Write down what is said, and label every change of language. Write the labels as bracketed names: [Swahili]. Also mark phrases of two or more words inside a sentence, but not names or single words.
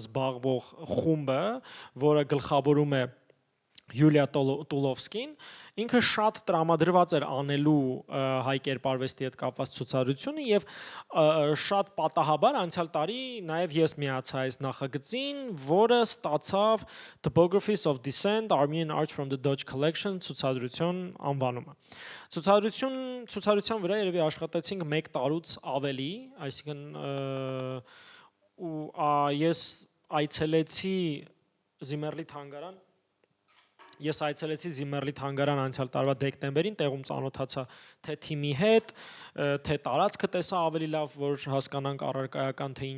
[Armenian] զբաղվող խումբը, որը գլխավորում է Յուլիա Տուլովսկին, ինքը շատ տրամադրված էր անելու հայ կերպարվեստի հետ կապված ցուցադրությունը եւ շատ պատահաբար անցյալ տարի նաեւ ես միացա այս նախագծին, որը ստացավ [English] Topographies of Descent Armenian Art from the Dodge Collection [Armenian] ցուցադրություն անվանումը։ Ցուցադրության վրա երևի աշխատեցինք 1 տարուց ավելի, այսինքն ու ես այցելեցի Zimmerli թանգարան անցյալ տարվա դեկտեմբերին, տեղում ծանոթացա թե թիմի հետ, թե տարածքը տեսա ավելի լավ, որ հասկանանք առարկայական թե ինչ